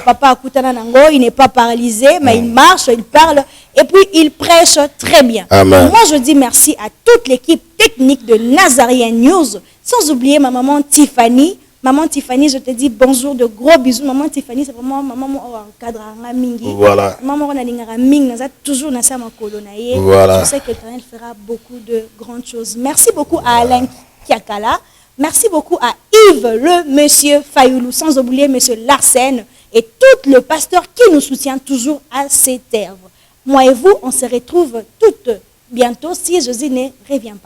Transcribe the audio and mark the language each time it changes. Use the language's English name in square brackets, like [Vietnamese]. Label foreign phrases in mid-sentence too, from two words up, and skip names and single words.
[French] Papa il n'est pas paralysé, mais il marche, il parle et puis il prêche très bien. Amen. Moi, je dis merci à toute l'équipe technique de Nazarien News, sans oublier ma maman Tiffany. Maman Tiffany, je te dis bonjour, de gros bisous. Maman Tiffany, c'est vraiment maman cadre mingi. Voilà. Maman on a mingi, on a toujours [Lingala] na sama kolonaye. [French] Voilà. Je sais que l'Éternel fera beaucoup de grandes choses. Merci beaucoup à Alain Kiakala. Merci beaucoup à Yves, le monsieur Fayoulou, sans oublier monsieur Larsen et tout le pasteur qui nous soutient toujours à cette œuvre. Moi et vous, on se retrouve toutes bientôt si Jésus ne revient pas.